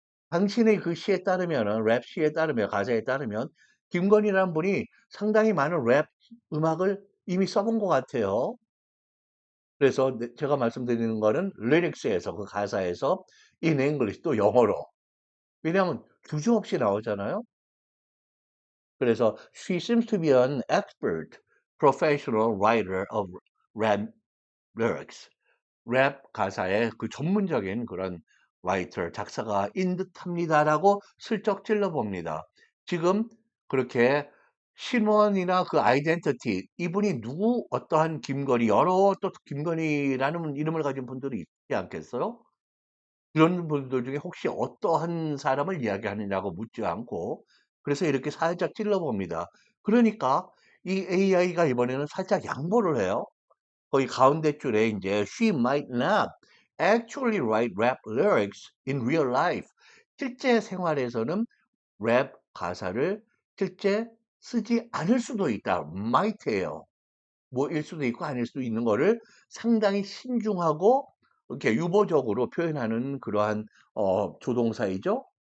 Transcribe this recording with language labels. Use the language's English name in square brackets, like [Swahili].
[Korean] 당신의 그 시에 따르면은 랩 시에 따르면 가사에 따르면 김건희라는 분이 상당히 많은 랩 음악을 이미 써본 것 같아요. 그래서 제가 말씀드리는 거는 리릭스에서 그 가사에서 [English] in English [Korean] 또 영어로 왜냐하면 주저없이 나오잖아요. [English] 그래서 she seems to be an expert professional writer of rap lyrics. [Korean] 랩 가사의 그 전문적인 그런 라이터 작사가인 듯합니다라고 슬쩍 찔러봅니다. 지금 그렇게 신원이나 그 아이덴티티 이분이 누구 어떠한 김건희 여러 또 김건희라는 이름을 가진 분들이 있지 않겠어요? 그런 분들 중에 혹시 어떠한 사람을 이야기하느냐고 묻지 않고 그래서 이렇게 살짝 찔러봅니다. 그러니까 이 AI가 이번에는 살짝 양보를 해요. 거기 가운데 줄에 이제 [English] she might not actually write rap lyrics in real life. [Korean] 실제 생활에서는 랩 가사를 실제 쓰지 않을 수도 있다. might예요. 뭐일 수도 있고 아닐 수도 있는 거를 상당히 신중하고 이렇게 유보적으로 표현하는 그러한 조동사이죠.